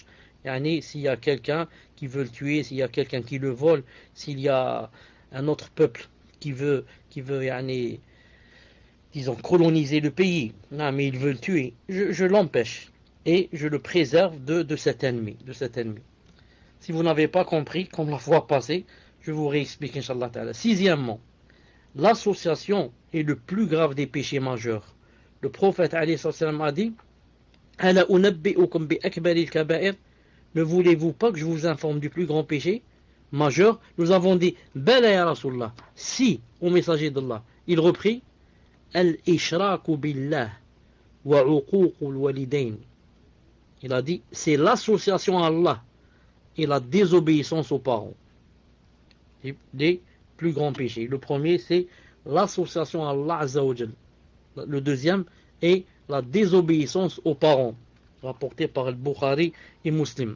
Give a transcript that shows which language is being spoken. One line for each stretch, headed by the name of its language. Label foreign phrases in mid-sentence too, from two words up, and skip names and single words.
French: S'il y a quelqu'un qui veut le tuer, s'il y a quelqu'un qui le vole, s'il y a un autre peuple qui veut disons, coloniser le pays, mais il veut le tuer, je l'empêche et je le préserve de cet ennemi, Si vous n'avez pas compris, comme la fois passée, je vous réexplique,
Arabic: إن شاء الله تعالى.
French: Sixièmement, l'association est le plus grave des péchés majeurs. Le prophète a dit:
Arabic: ألا أنبئكم بأكبر الكبائر.
French: Ne voulez-vous pas que je vous informe du plus grand péché majeur? Nous avons dit
Arabic: بلى يا رسول الله,
French: si, au messager d'Allah. Il reprit:
Arabic: الإشراك بالله وعقوق الوالدين.
French: Il a dit, c'est l'association à Allah et la désobéissance aux parents. Des plus grands péchés. Le premier, c'est l'association à Allah
Arabic: عز وجل.
French: Le deuxième est la désobéissance aux parents, rapporté par Al-Bukhari et Muslim.